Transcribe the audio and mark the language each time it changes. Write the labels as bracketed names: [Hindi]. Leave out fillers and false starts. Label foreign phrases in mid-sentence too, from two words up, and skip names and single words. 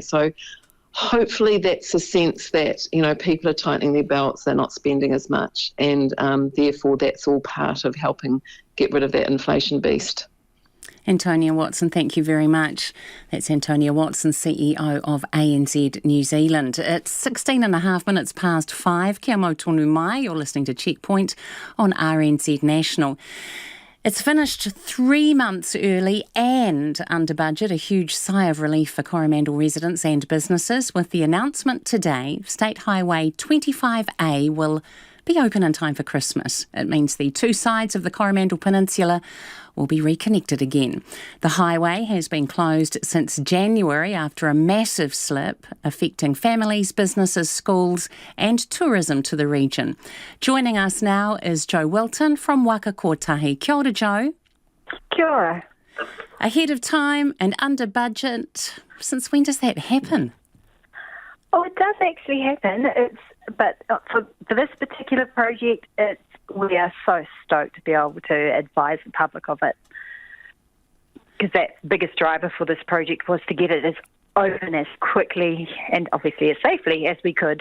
[English] So hopefully that's a sense that, people are tightening their belts, they're not spending as much, and therefore that's all part of helping get rid of that inflation beast. Antonia Watson, thank you very much. That's Antonia Watson, CEO of ANZ New Zealand. It's 16 and a half minutes past 5. [Māori] Kia mau tonu mai. [English] You're listening to Checkpoint on RNZ National. It's finished 3 months early and under budget, a huge sigh of relief for Coromandel residents and businesses with the announcement today State Highway 25A will be open in time for Christmas. It means the two sides of the Coromandel Peninsula will be reconnected again. The highway has been closed since January after a massive slip affecting families, businesses, schools and tourism to the region. Joining us now is Joe Wilton from Waiheke. [Māori] Kia ora, Joe. Kia ora. [English] Ahead of time and under budget. Since when does that happen? Oh, it does actually happen. But for this particular project, we are so stoked to be able to advise the public of it, because that biggest driver for this project was to get it as open as quickly and obviously as safely as we could.